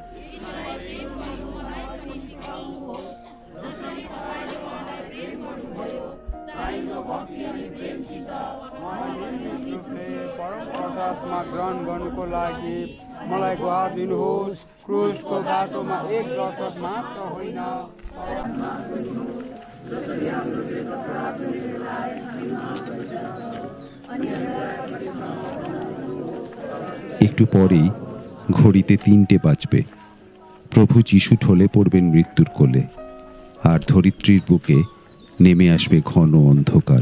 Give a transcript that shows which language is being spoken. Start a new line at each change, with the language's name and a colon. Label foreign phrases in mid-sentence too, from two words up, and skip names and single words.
Nepali: जसरी तपाईले मलाई प्रेम गर्नुभयो चाहिँदो भक्ति अनि प्रेमसित परम प्रसादमा ग्रहण गर्नुको लागि मलाई गुहार दिनुहोस्। क्रुसको बाटोमा एक दर्शक मात्र होइन,
Bangla: একটু পরেই ঘড়িতে 3টে বাজবে। প্রভু যীশু ঢলে পড়বেন মৃত্যুর কোলে, আর ধরিত্রীর বুকে নেমে আসবে ঘন অন্ধকার।